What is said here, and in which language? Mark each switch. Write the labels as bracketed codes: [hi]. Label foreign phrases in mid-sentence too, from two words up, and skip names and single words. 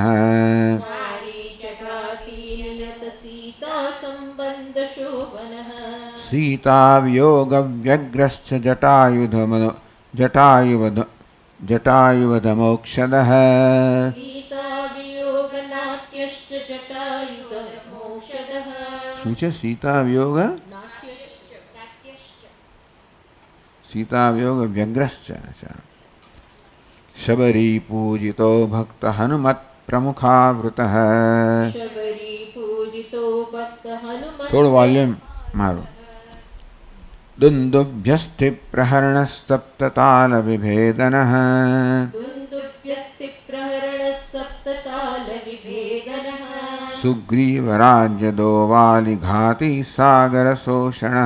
[sa] मारीचघाती नियतसीतासम्बन्धशोभनः सीतावियोगव्यग्रश्च जटायुवधमोक्षदः सीतावियोगनाट्यश्च जटायुधमोक्षदः [gu] શું છે [sa] सीतावियोग सीतावियोग व्यग्रश्च अच्छा शबरीपूजितो भक्त हनुमत्प्रमुखावृतः शबरी पूजितो भक्त हनुमत् [hi] थोड़ा वॉल्यूम मारो [sa] दुन्दुभ्यस्थिप्रहरणस्तप्ततालविभेदनः दुन्दुभ्यस्ति प्रहरणः सप्ततालविभेदनः सुग्रीवराज्यदोवालिघाती सागरशोषणः